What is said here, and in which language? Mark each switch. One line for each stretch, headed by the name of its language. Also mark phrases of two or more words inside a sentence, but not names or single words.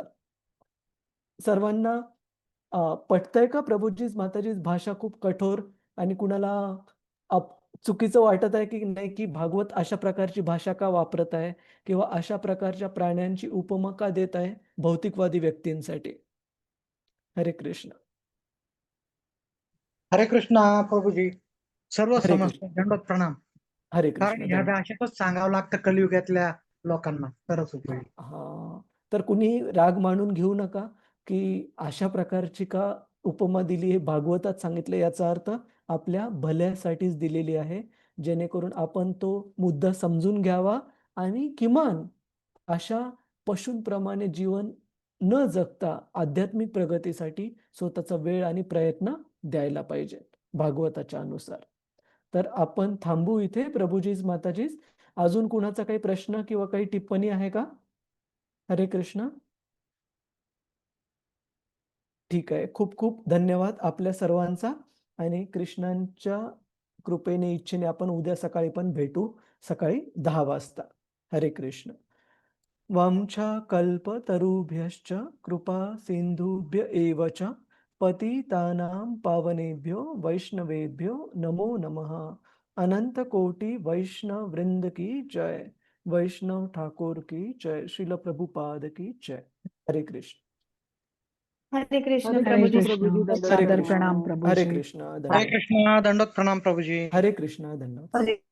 Marathi: सर्वांना पटतंय का प्रभूजीच माताजीच भाषा खूप कठोर आणि कुणाला अप चुकीचं वाटत आहे की नाही, की भागवत अशा प्रकारची भाषा का वापरत आहे किंवा अशा प्रकारच्या प्राण्यांची उपमा का देत आहे भौतिकवादी व्यक्तींसाठी? हरे कृष्ण. हरे कृष्णा प्रभूजी. सर्व हरे समजतं, कृष्ण. दंडोत प्रणाम. हरे कारण कृष्ण. ह्या धन्यवाद. भाषेतच सांगावं लागतं कलियुगातल्या लोकांना, तरच उपयोगी. हां. तर कुणी राग मानून घेऊ नका, की अशा प्रकारची का उपमा दिली हे भागवतात सांगितलं, याचा अर्थ आपल्या भल्यासाठीच दिलेली आहे. जेणेकरून आपण तो मुद्दा समजून घ्यावा आणि किमान अशा पशूंप्रमाणे जीवन न जगता आध्यात्मिक प्रगतीसाठी स्वतःचा वेळ आणि प्रयत्न द्यायला पाहिजेत भागवताच्या अनुसार. तर आपण थांबू इथे प्रभूजीच माताजीच. अजून कुणाचा काही प्रश्न किंवा काही टिप्पणी आहे का? हरे कृष्ण. ठीक आहे. खूप खूप धन्यवाद आपल्या सर्वांचा आणि कृष्णांच्या कृपेने, इच्छेने आपण उद्या सकाळी पण भेटू, सकाळी 10 वाजता. हरे कृष्ण.
Sanskrit: वाञ्छाकल्पतरुभ्यश्च कृपा सिन्धुभ्य एव च पतितानां पावनेभ्यो वैष्णवेभ्यो नमो नमः.
Hindi: अनंत कोटि वैष्णव वृंद की जय. वैष्णव ठाकुर की जय. श्रील प्रभुपाद की जय.
Marathi: हरे कृष्ण. हरे कृष्ण हरे हरे कृष्ण प्रभूजी. कृष्ण. प्रभुजी. दंडवत सादर प्रभुजी. प्रणाम हरे प्रभूजी. कृष्ण. हरे धन्यवाद. कृष्णा, दंडोत प्रणाम प्रभूजी. हरे कृष्ण. धन्यवाद. हरे